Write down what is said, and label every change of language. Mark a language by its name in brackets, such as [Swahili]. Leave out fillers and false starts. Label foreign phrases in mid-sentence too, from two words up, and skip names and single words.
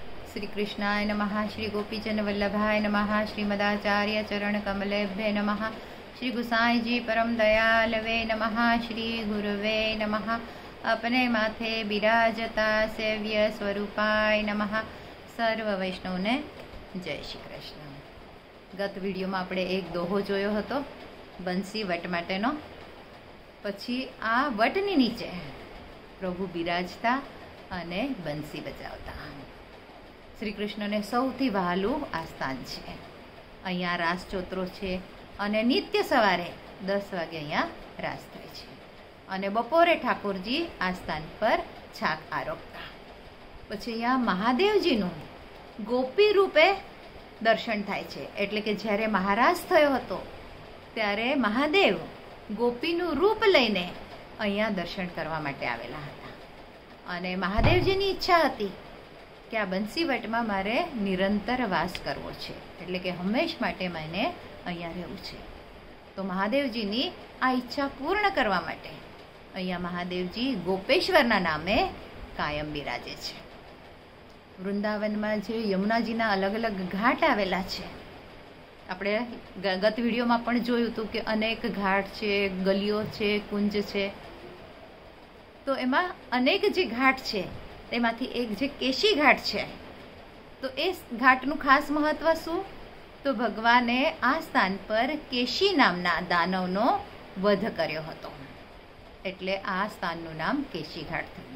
[Sanskrit] श्री कृष्णाय नमः। श्री गोपीचंद वल्लभाय नमः। श्रीमदाचार्य चरण कमलेभ्य नमः। श्री गुसाई जी परम दयालवे नमः। श्री गुरुवे नमः। अपने माथे बिराजता सेव्य स्वरूपाय नमः। [Gujarati] સર્વ વૈષ્ણવ ને જય શ્રી કૃષ્ણ। ગત વિડિયો મેં આપણે એક દોહો જોયો હતો બંસી વટ માટેનો। પછી આ વટની નીચે પ્રભુ બિરાજતા અને બંસી બજાવતા। શ્રી કૃષ્ણ ને સૌથી વહાલૂ આ સ્થાન હૈ। અહીંયા રાસ ચોતરો છે અને નિત્ય સવારે 10 વાગે અહીંયા રાસ થાય છે અને બપોરે ઠાકુરજી આ સ્થાન પર છાક આરોગતા। પછી અહીંયા મહાદેવજીનું ગોપી રૂપે દર્શન થાય છે। એટલે કે જ્યારે મહારાજ થયો હતો ત્યારે મહાદેવ ગોપીનું રૂપ લઈને અહીંયા દર્શન કરવા માટે આવેલા હતા અને મહાદેવજીની ઇચ્છા હતી કિ આ બંસીવટમાં મારે નિરંતર વાસ કરવો છે, એટલે કે હમેશ માટે મને અહીંયા રહેવું છે। તો મહાદેવજીની આ ઇચ્છા પૂર્ણ કરવા માટે અહીંયા મહાદેવજી ગોપેશ્વરના નામે કાયમ બિરાજે છે। વૃંદાવનમાં જે યમુનાજીના અલગ અલગ ઘાટ આવેલા છે, આપણે ગત વિડીયોમાં પણ જોયું હતું કે અનેક ઘાટ છે, ગલીઓ છે, કુંજ છે। તો એમાં અનેક જે ઘાટ છે તેમાંથી એક જે કેશી ઘાટ છે, તો એ ઘાટનું ખાસ મહત્વ શું? તો ભગવાને આ સ્થાન પર કેશી નામના દાનવનો વધ કર્યો હતો, એટલે આ સ્થાનનું નામ કેશી ઘાટ થયું।